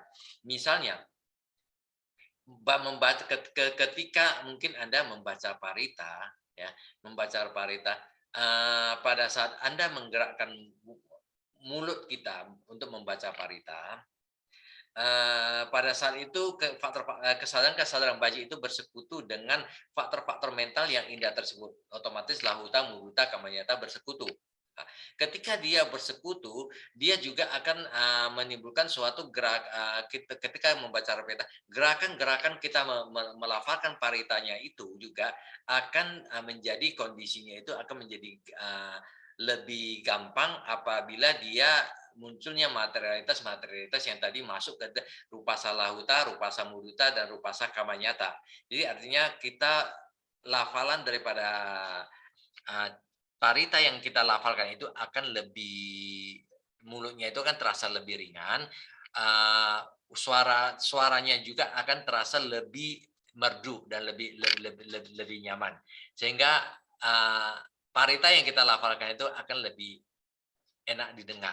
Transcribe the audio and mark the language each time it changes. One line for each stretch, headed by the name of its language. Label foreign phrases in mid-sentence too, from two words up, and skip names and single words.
Indonesian: Misalnya membaca ketika mungkin Anda membaca parita, ya, membaca parita, pada saat Anda menggerakkan mulut kita untuk membaca parita, pada saat itu kesadaran baji itu bersekutu dengan faktor-faktor mental yang indah tersebut. Otomatis
Pali: lahuta, mudita, kamanyata
Indonesian: bersekutu. Nah, ketika dia bersekutu, dia juga akan menimbulkan suatu ketika membaca parita, gerakan-gerakan kita melafalkan paritanya itu juga akan menjadi kondisinya itu akan menjadi lebih gampang apabila dia munculnya materialitas yang tadi masuk ke
Pali: rupa salahuta, rupa samuduta, dan rupa sakamanyata.
Indonesian: Jadi artinya kita lafalan daripada parita yang kita lafalkan itu akan lebih, mulutnya itu akan terasa lebih ringan, suaranya juga akan terasa lebih merdu dan lebih nyaman, sehingga parita yang kita lafalkan itu akan lebih enak didengar.